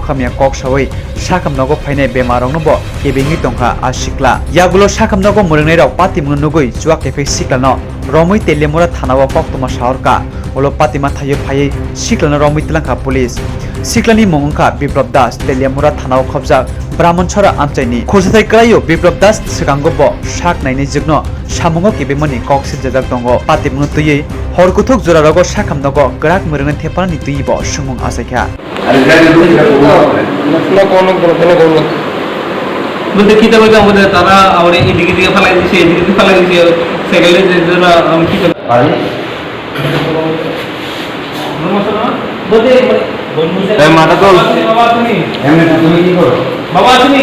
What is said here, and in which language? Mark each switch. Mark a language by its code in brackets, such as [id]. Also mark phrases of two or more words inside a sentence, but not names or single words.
[trp] खामिया कक सावै साकम नग फायनाय बेमारंनबो केबिंनि तंखा आसिक्ला यागुलो साकम नग मुरंनाय राव पाति मुननुगै सुवा केफे सिक्लानो रमै टेलिमोरा थानावा कक्तमा साहरका ओलो पातिमा थायो फायै सिक्लाना रमै तिलांखा पुलिस सिक्लानि मंगंखा बिप्लब दास टेलिमोरा थानाव खबजा ब्राह्मणछरा आमचाइनि खोजथाय करायो बिप्लब दास सिगांगबो साक नायनि जोगनो सामुंगो केबेमनि कक्सि जजाक दंगो पाति मुन तुयै हरकुथुक जरा रगो साखाम नगो गराक मरंगन थेपानि तुयिबो सुमुं आसायखा [bn] বলতে কি তবে আমাদের তারা আমাদের এদিকে দিকে ফেলাই দিছে এদিকে দিকে ফেলাই দিছে সাইকেলে যে জন্য আমি কি পারি বলতে এই মাথা তো বাবা তুমি এমনি তুমি কি করো বাবা তুমি